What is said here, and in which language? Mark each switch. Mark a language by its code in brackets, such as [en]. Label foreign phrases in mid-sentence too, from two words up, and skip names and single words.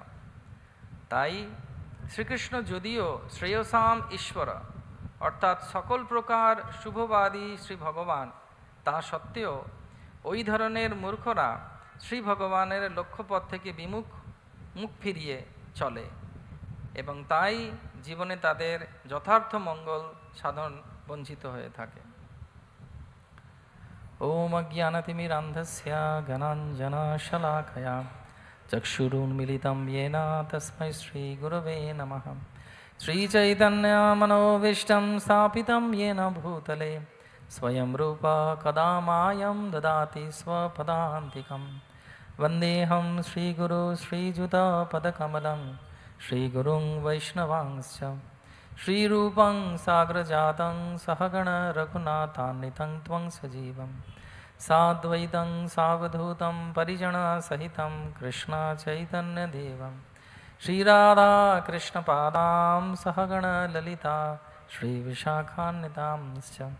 [bn] তাই শ্রীকৃষ্ণ যদিও [sa] শ্রেয়সাম ঈশ্বর [bn] অর্থাৎ সকল প্রকার শুভবাদী শ্রী ভগবান, তা সত্ত্বেও ওই ধরনের মূর্খরা শ্রী ভগবানের লক্ষ্যপথ থেকে মুখ ফিরিয়ে চলে এবং তাই জীবনে তাদের যথার্থ মঙ্গল সাধন বঞ্চিত হয়ে থাকে। [sa] ওম অজ্ঞানতিমিরান্ধস্য জ্ঞানাঞ্জনশলাকয়া চক্ষুरुन्मीलितं येन तस्मै श्रीगुरवे नमः। श्रीचैतन्यमनोभीष्टं स्थापितं येन भूतले स्वयं रूप कदा मायं ददाति स्वपदान्तिकं। वन्देऽहं श्रीगुरु श्रीयुतपदकमलं श्रीगुरुं वैष्णवांश्च श्रीरूपं साग्रजातं सहगण रघुनाथान्वितं त्वं सजीवं साद्वैतं सावधूतं परिजनसहितं कृष्ण चैतन्यदेवं श्रीराधा कृष्णपादां सहगण ललिता श्रीविशाखान्वितांश्च।